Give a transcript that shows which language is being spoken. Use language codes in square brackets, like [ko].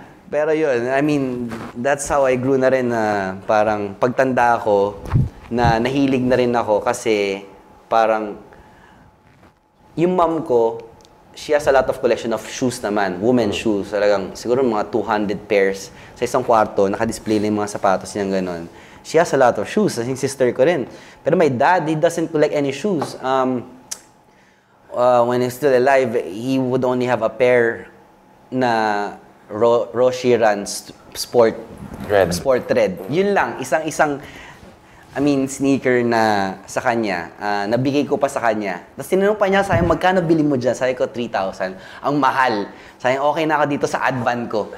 [en] Pero yun, I mean, that's how I grew [tl] na rin na parang pagtanda ko, na nahilig na rin ako kasi parang yung mom ko, [en] she has a lot of collection of shoes naman, women's shoes. [tl] Talagang siguro mga 200 pairs sa isang kwarto, naka-display na yung mga sapatos niya gano'n. [en] She has a lot of shoes, as yung sister ko rin. Pero my dad, he doesn't collect any shoes. When he's still alive, he would only have a pair na Roshiran Sport Red. [tl] Yun lang, isang sneaker na sa kanya, nabigay ko pa sa kanya. Tapos tinanong pa niya sa akin, magkano bili mo dyan? Sabi ko, 3,000. Ang mahal. Sabi niya, okay na ako dito sa Advan ko.